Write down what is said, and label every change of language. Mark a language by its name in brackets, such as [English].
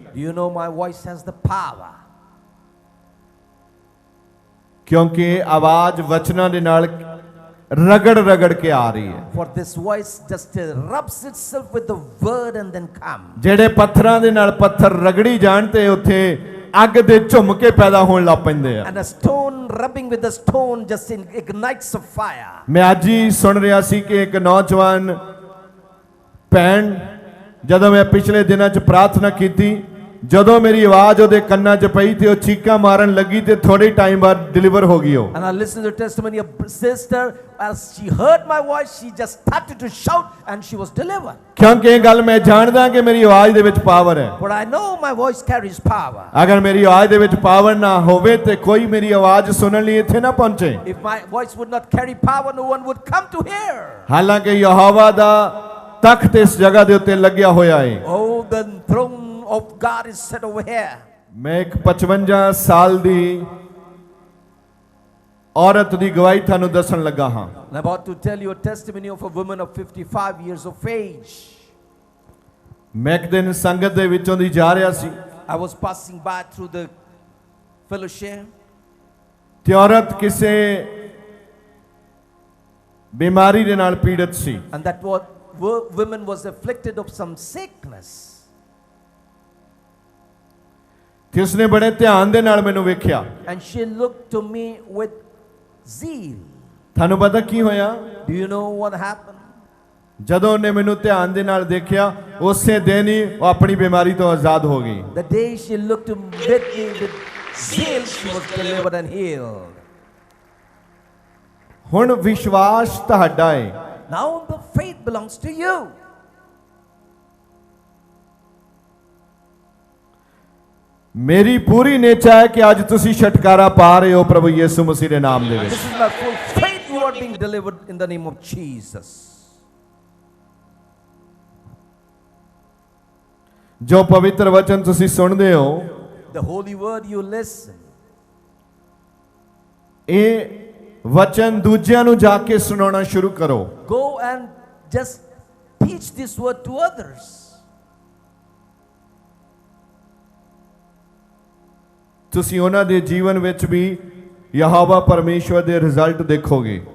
[English] Do you know my voice has the power? [Punjabi] ਕਿਉਂਕਿ ਆਵਾਜ਼ ਵਚਨਾਂ ਦੇ ਨਾਲ ਰਗੜ ਕੇ ਆ ਰਹੀ ਹੈ। [English] For this voice just rubs itself with the word and then comes. [Punjabi] ਜਿਹੜੇ ਪੱਥਰਾਂ ਦੇ ਨਾਲ ਪੱਥਰ ਰਗੜੀ ਜਾਣ ਤੇ ਉੱਥੇ ਅੱਗ ਦੇ ਝੁਮਕੇ ਪੈਦਾ ਹੋਣ ਲੱਗ ਪੈਂਦੇ ਆ। [English] And a stone rubbing with the stone just ignites a fire. [Punjabi] ਮੈਂ ਅੱਜ ਹੀ ਸੁਣ ਰਿਹਾ ਸੀ ਕਿ ਇੱਕ ਨੌਜਵਾਨ ਭੈਣ, ਜਦੋਂ ਮੈਂ ਪਿਛਲੇ ਦਿਨਾਂ 'ਚ ਪ੍ਰਾਰਥਨਾ ਕੀਤੀ, ਜਦੋਂ ਮੇਰੀ ਆਵਾਜ਼ ਉਹਦੇ ਕੰਨਾਂ 'ਚ ਪਈ ਤੇ ਉਹ ਚੀਕਾਂ ਮਾਰਨ ਲੱਗੀ ਤੇ ਥੋੜੇ ਟਾਈਮ ਬਾਅਦ ਡਿਲੀਵਰ ਹੋ ਗਈ ਉਹ। [English] And I listened to the testimony of sister. As she heard my voice, she just started to shout and she was delivered. [Punjabi] ਕਿਉਂਕਿ ਇਹ ਗੱਲ ਮੈਂ ਜਾਣਦਾ ਕਿ ਮੇਰੀ ਆਵਾਜ਼ ਦੇ ਵਿੱਚ ਪਾਵਰ ਹੈ। [English] But I know my voice carries power. [Punjabi] ਅਗਰ ਮੇਰੀ ਆਵਾਜ਼ ਦੇ ਵਿੱਚ ਪਾਵਰ ਨਾ ਹੋਵੇ ਤੇ ਕੋਈ ਮੇਰੀ ਆਵਾਜ਼ ਸੁਣਨ ਲਈ ਇੱਥੇ ਨਾ ਪਹੁੰਚੇ। [English] If my voice would not carry power, no one would come to hear. [Punjabi] ਹਾਲਾਂਕਿ ਯਹੋਵਾ ਦਾ ਤਖਤ ਇਸ ਜਗ੍ਹਾ ਦੇ ਉੱਤੇ ਲੱਗਿਆ ਹੋਇਆ ਹੈ। [English] Oh, the throne of God is set over here. [Punjabi] ਮੈਂ ਇੱਕ 55 ਸਾਲ ਦੀ ਔਰਤ ਦੀ ਗਵਾਹੀ ਤੁਹਾਨੂੰ ਦੱਸਣ ਲੱਗਾ ਹਾਂ। [English] I'm about to tell you a testimony of a woman of 55 years of age. [Punjabi] ਮੈਂ ਇੱਕ ਦਿਨ ਸੰਗਤ ਦੇ ਵਿੱਚੋਂ ਦੀ ਜਾ ਰਿਹਾ ਸੀ। [English] I was passing by through the fellowship. [Punjabi] ਤੇ ਔਰਤ ਕਿਸੇ ਬਿਮਾਰੀ ਦੇ ਨਾਲ ਪੀੜਤ ਸੀ। [English] And that woman was afflicted of some sickness. [Punjabi] ਤੇ ਉਸਨੇ ਬੜੇ ਧਿਆਨ ਦੇ ਨਾਲ ਮੈਨੂੰ ਵੇਖਿਆ। [English] And she looked to me with zeal. [Punjabi] ਤੁਹਾਨੂੰ ਪਤਾ ਕੀ ਹੋਇਆ? [English] Do you know what happened? [Punjabi] ਜਦੋਂ ਉਹਨੇ ਮੈਨੂੰ ਧਿਆਨ ਦੇ ਨਾਲ ਦੇਖਿਆ, ਉਸੇ ਦਿਨ ਹੀ ਉਹ ਆਪਣੀ ਬਿਮਾਰੀ ਤੋਂ ਆਜ਼ਾਦ ਹੋ ਗਈ। [English] The day she looked at me with zeal, she was delivered and healed. [Punjabi] ਹੁਣ ਵਿਸ਼ਵਾਸ ਤੁਹਾਡਾ ਹੈ। [English] Now the faith belongs to you. [Punjabi] ਮੇਰੀ ਪੂਰੀ ਨਿਸ਼ਚਾ ਹੈ ਕਿ ਅੱਜ ਤੁਸੀਂ ਛੁਟਕਾਰਾ ਪਾ ਰਹੇ ਹੋ ਪ੍ਰਭੂ ਯਿਸੂ ਮਸੀਹ ਦੇ ਨਾਮ ਦੇ ਵਿੱਚ। [English] This is my full faith you are being delivered in the name of Jesus. [Punjabi] ਜੋ ਪਵਿੱਤਰ ਵਚਨ ਤੁਸੀਂ ਸੁਣਦੇ ਹੋ, [English] The holy word you listen. [Punjabi] ਇਹ ਵਚਨ ਦੂਜਿਆਂ ਨੂੰ ਜਾ ਕੇ ਸੁਣਾਉਣਾ ਸ਼ੁਰੂ ਕਰੋ। [English] Go and just teach this word to others. [Punjabi] ਤੁਸੀਂ ਉਹਨਾਂ ਦੇ ਜੀਵਨ ਵਿੱਚ ਵੀ ਯਹੋਵਾ ਪਰਮੇਸ਼ਵਰ ਦੇ ਰਿਜ਼ਲਟ ਦੇਖੋਗੇ।